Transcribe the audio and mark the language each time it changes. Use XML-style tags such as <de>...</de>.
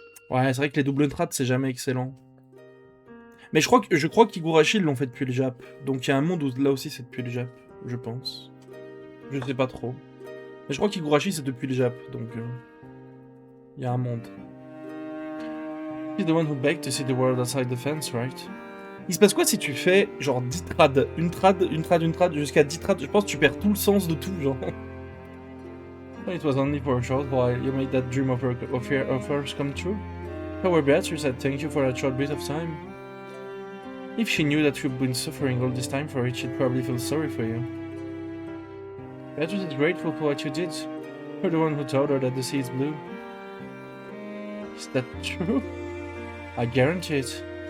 <fr>Ouais, c'est vrai que les double trad, c'est jamais excellent. Mais je crois qu'Higurashi l'ont fait depuis le Jap. Donc il y a un monde où là aussi c'est depuis le Jap, je pense. Je sais pas trop. Mais je crois qu'Higurashi c'est depuis le Jap, donc il y a un monde.</fr> <en>He's the one who begged to see the world outside the fence, right?</en> <fr>Il se passe quoi si tu fais genre 10 trades, une trad, jusqu'à 10 trades? Je pense que tu perds tout le sens de tout, genre.</fr> <en>It was only for a short while you made that dream of yours come true. However, Beatrice said thank you for a short bit of time. If she knew that you've been suffering all this time for it, she'd probably feel sorry for you. Beatrice is grateful for what you did. You're the one who told her that the sea is blue. Is that true? I guarantee it.</en>